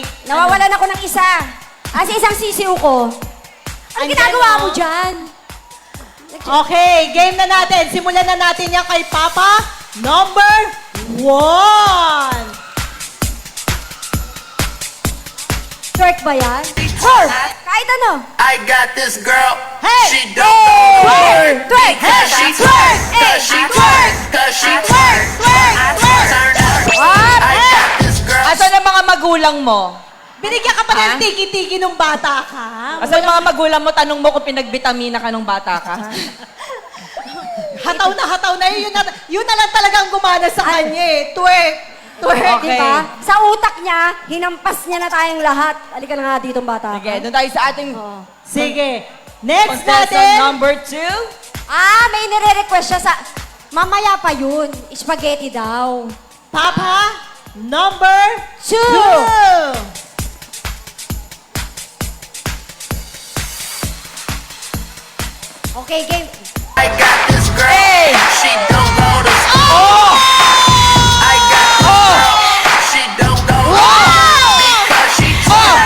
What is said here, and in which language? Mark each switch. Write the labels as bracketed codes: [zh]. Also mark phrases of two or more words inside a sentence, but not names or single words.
[tl] Nawawalan ako ng isa. Kasi isang sisiw ko. Ano Andyan, ginagawa oh. mo dyan? Okay, game na natin. Simulan na natin yan kay Papa number 1. Twerk ba yan? Kahit ano. [en] I got this girl, Hey! she don't go to work Twerk! because she twerk, cause she twerk, cause she twerk, twerk, twerk, turn up. What? I got this girl. [tl] Asan ang mga magulang mo? Binigyan ka pa ng tiki-tiki nung bata ka. Asan ang mga magulang mo? Tanong mo kung pinagbitamina ka nung bata ka. Hataw na yun. Yun na lang talagang gumana sa kanya eh. [en] Twerk. Twerk. Okay. [tl] Diba? Sa utak niya, hinampas niya na tayong lahat. Halika na nga dito, bata. Sige, doon tayo sa ating Oo. Sige. Next contestant natin. number 2. May nire-request siya sa... Mamaya pa yun. Spaghetti daw. Papa number 2. [en] 2. Okay, game. I got this girl, Hey! she don't go to school. I got this girl, she don't go to school because she twerk,